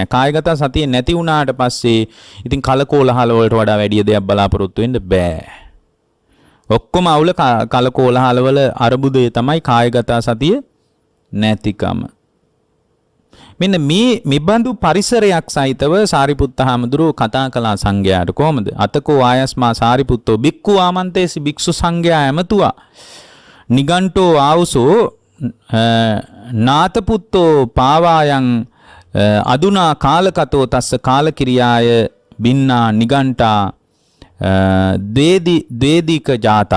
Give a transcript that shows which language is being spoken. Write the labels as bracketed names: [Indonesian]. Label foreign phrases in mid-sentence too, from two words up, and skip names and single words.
[Sinhala] කායගත සතිය නැති වුණාට පස්සේ ඉතින් කලකෝලහල වලට වඩා වැඩි දෙයක් බලාපොරොත්තු වෙන්න බෑ. ඔක්කොම අවුල කලකෝලහල වල අරුබුදය තමයි කායගත සතිය නැතිකම. මෙන්න මේ බඳු පරිසරයක් සහිතව සාරිපුත්ත හාමුදුරුවෝ කතා කළා සංඝයාට කොහොමද? [Pali] අතකෝ ආයස්මා සාරිපුත්තෝ බික්ඛු ආමන්තේසි [Sinhala] භික්ෂු සංඝයා ඇමතුවා. [Pali] නිගණ්ඨෝ ආවුසෝ නාතපුත්තෝ පාවායන් අදුනා කාලකතෝ තස්ස කාලකිරියාය බින්නා නිගණ්ඨා ද්වේදික ජාතා.